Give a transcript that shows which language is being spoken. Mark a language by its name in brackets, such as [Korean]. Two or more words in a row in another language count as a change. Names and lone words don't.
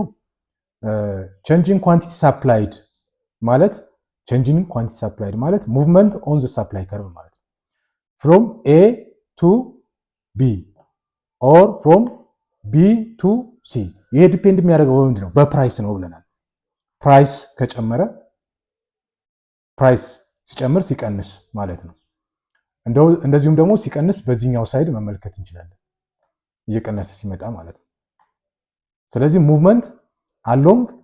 [English] change in quantity supplied ማለት change in quantity supplied ማለት movement on the supply curve [Amharic] ማለት ነው። [English] from A to B or from B to C [Amharic] ይሄ ዲፔንድ የሚያደርገው ምንድነው? በፕራይስ ነው ብለናል። ፕራይስ ከጨመረ ፕራይስ ሲጨምር ሲቀንስ ማለት ነው። እንደዚሁም ደግሞ ሲቀንስ በዚህኛው ሳይድ መመልከት እንችላለን፣ እየቀነሰ ሲመጣ ማለት ነው። ስለዚህ [English] movement along